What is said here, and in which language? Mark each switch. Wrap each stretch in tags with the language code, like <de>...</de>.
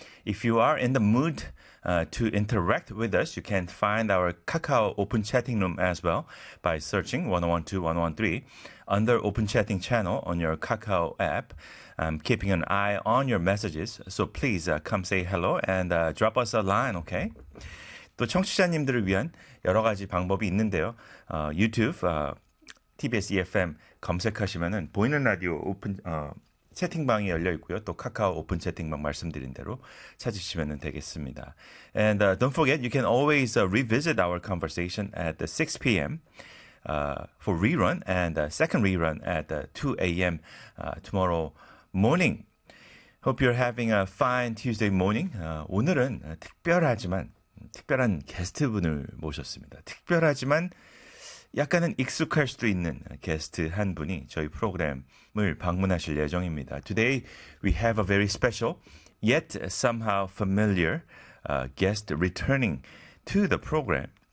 <en>If you are in the mood to interact with us, you can find our Kakao open chatting room as well by searching 101.2, 101.3 under open chatting channel on your Kakao app. I'm keeping an eye on your messages, so please come say hello and drop us a line, okay?</en> <ko>또 청취자님들을 위한 여러 가지 방법이 있는데요. YouTube, TBS EFM 검색하시면은 보이는 라디오 오픈 채팅방이 열려 있고요. 또 카카오 오픈 채팅방 말씀드린 대로 찾으시면 되겠습니다.</ko> <en>And don't forget, you can always revisit our conversation at 6 p.m. For rerun and second rerun at 2 a.m. Tomorrow morning. Hope you're having a fine Tuesday morning.</en> <ko>오늘은 특별하지만 특별한 게스트분을 모셨습니다. 특별하지만 약간은 익숙할 수도 있는 게스트 한 분이 저희 프로그램을 방문하실 예정입니다.</ko> <en>Today we have a very special yet somehow familiar guest returning to the program.</en>